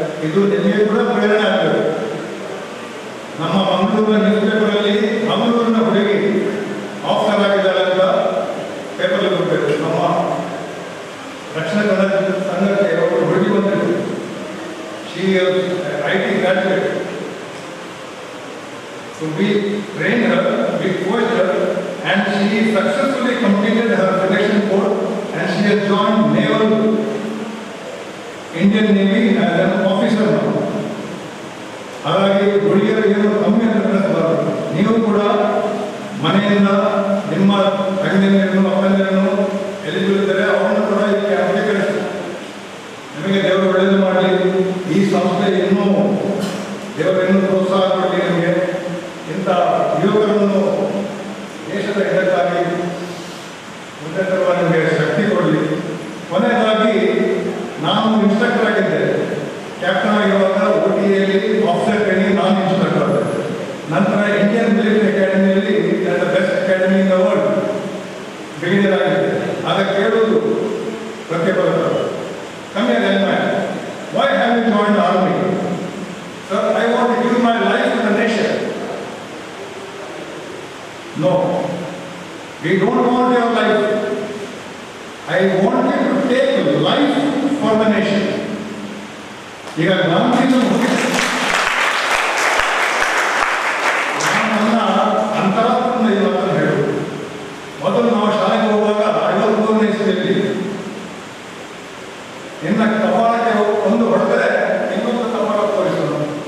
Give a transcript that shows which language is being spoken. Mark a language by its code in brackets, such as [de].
[kn] ಇದು ನಿಮಗೆ ಕೂಡ ಪ್ರೇರಣೆ ಆಗಬೇಕು. ನಮ್ಮ ಮಂಗಳೂರಿನ ನ್ಯೂಸ್ ಪೇಪರಲ್ಲಿ ಮಂಗಳೂರಿನ ಹುಡುಗಿ ಆಫ್ಸರ್ ಆಗಿದ್ದಾರೆ ಅಂತ ಪೇಪರ್ ಕೊಡಬೇಕು. ನಮ್ಮ ದಕ್ಷಿಣ ಕನ್ನಡ ಸಂಘಕ್ಕೆ ಒಬ್ಬರು ಹುಡುಗಿ ಬಂದಿದ್ರು. [en] She IT graduate. So we trained her, we coached her, and she successfully completed her selection course, and she has joined Indian Navy as an officer now. [kn] ಹಾಗಾಗಿ ಹುಡುಗಿಯರು ಏನು ಕಮ್ಮಿ ಅಂತ ಕಳಿಸಬಾರದು. ನೀವು ಕೂಡ ಮನೆಯಿಂದ ನಿಮ್ಮ ತಂಗಿಯರನ್ನು ಅಪ್ಪಂದಿರನ್ನು ಎಲಿಜಿಬಲ್ ಇದ್ದರೆ ಅವರನ್ನು ಕೂಡ ಈ ಕ್ಯಾಂಪ್ಗೆ ಕಳಿಸಿ. ನಿಮಗೆ ದೇವರು ಒಳ್ಳೆಯದು ಮಾಡಲಿ. ಈ ಸಂಸ್ಥೆ ಇನ್ನೂ ದೇವರನ್ನು ಪ್ರೋತ್ಸಾಹ ಕೊಡಲಿ. ನಿಮಗೆ ಇಂಥ ಯುವಕರನ್ನು ದೇಶದ ಹಿತಕ್ಕಾಗಿ ಮುಂದೆ ತರುವ ನಿಮಗೆ ಶಕ್ತಿ ಕೊಡಲಿ. ಕೊನೆಯದಾಗಿ ನಾನು ಇನ್ಸ್ಟ್ರಕ್ಟರ್ ಆಗಿದ್ದೆ. ಕ್ಯಾಪ್ಟನ್ ಆಗಿರುವಾಗ OTAಯಲ್ಲಿ ಆಫೀಸರ್ ಟ್ರೈನಿಂಗ್ ನಾನು ಇನ್ಸ್ಟ್ರಕ್ಟರ್ ಆದೆ. ನಂತರ ಇಂಡಿಯನ್ ಮಿಲಿಟರಿ ಅಕಾಡೆಮಿಯಲ್ಲಿ [en] the best academy in the world [kn] beginner ಆಗಿದೆ. ಆಗ ಕೇಳೋದು ಪ್ರತಿಭಟನೆ ಕಮ್ಮಿ ಆಗಿದೆ. [en] Why have you join army? Sir, I want to give my life to the nation. No, we don't want your life. I want you to take life for the nation. [kn] ಈಗ ಗಾಂಧಿಜಿ ನನ್ನ ಅಂತರಾತ್ಮ ಇವತ್ತು ಹೇಳುವುದು. ಮೊದಲು ನಾವು ಶಾಲೆಗೆ ಹೋಗುವಾಗ 53ನೇ ಇಸ್ವಿಯಲ್ಲಿ ನಿನ್ನ ಕಪಾಳಕ್ಕೆ ಒಂದು ಹೊಡೆದರೆ ಇನ್ನೊಂದು ಕಪಾಳ ತೋರಿಸೋಣ.